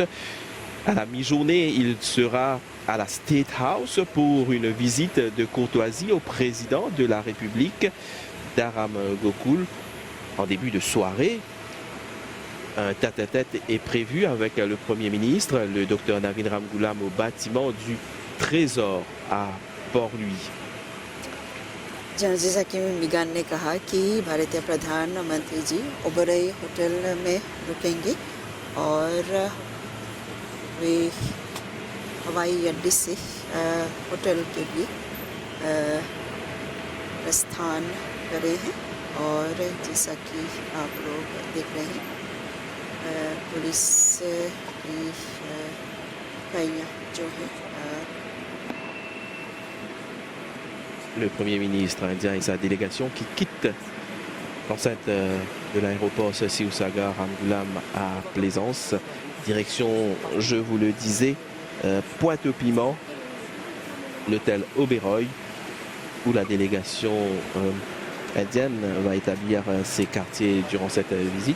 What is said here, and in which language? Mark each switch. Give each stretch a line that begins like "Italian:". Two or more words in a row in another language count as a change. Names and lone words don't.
French: À la mi-journée, il sera à la State House pour une visite de courtoisie au président de la République, Dharam Gokul. En début de soirée, un tête-à-tête est prévu avec le Premier ministre, le Dr Navin Ramgoolam, au bâtiment du Trésor à Port-Louis.
Hindi: जैसा कि मिगान ने कहा कि भारतीय प्रधानमंत्री जी ओबरई होटल में रुकेंगे और वे हवाई अड्डे से होटल के लिए प्रस्थान करे हैं और जैसा कि आप लोग देख रहे हैं पुलिस की इकाइयाँ जो है
French: Le Premier ministre indien et sa délégation qui quittent l'enceinte de l'aéroport Siusaga Ramgoolam à Plaisance. Direction, je vous le disais, Pointe-au-Piment, l'hôtel Oberoi, où la délégation indienne va établir ses quartiers durant cette visite.